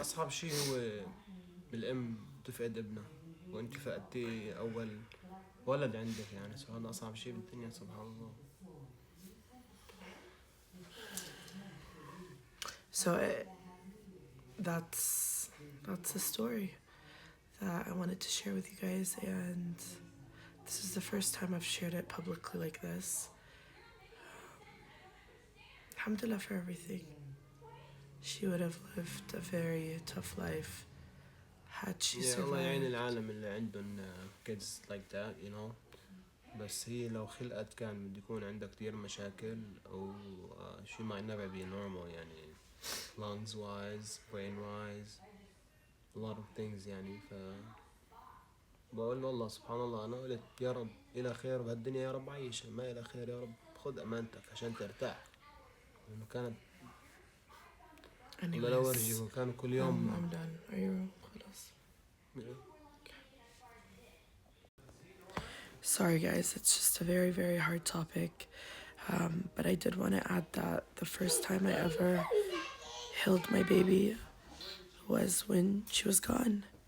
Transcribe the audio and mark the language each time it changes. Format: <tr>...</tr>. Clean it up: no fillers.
<ar>أصعب شيء هو بالأم تفقد ابنها وأنت فقدتي أول ولد عندك يعني هذا أصعب شيء بالدنيا سبحان الله.</ar> <en>So that's the story that I wanted to share with you guys, and this is the first time I've shared it publicly like this. Alhamdulillah for everything. She would have lived a very tough life had she survived.</en> <ar>الله يعين العالم اللي عندهم</ar> <en>kids like that, you know.</en> <ar>بس هي لو خلقت كان بده يكون عندها كتير مشاكل أو</ar> <en>she might never be normal</en> <ar>يعني</ar> <en>lungs wise, brain wise, a lot of things</en> <ar>يعني بقول له الله سبحان الله أنا قلت يا رب إلى خير بهالدنيا يا رب عيشها ما إلى خير يا رب خد أمانتك عشان ترتاح لأنه كانت ولا لا</ar> <en>Anyways,</en> <ar>ورجي كان كل يوم.</ar> <en>I'm done. Are you</en> <ar>خلاص?</ar> <en>Sorry guys, it's just a very, very hard topic. But I did want to add that the first time I ever held my baby was when she was gone.</en>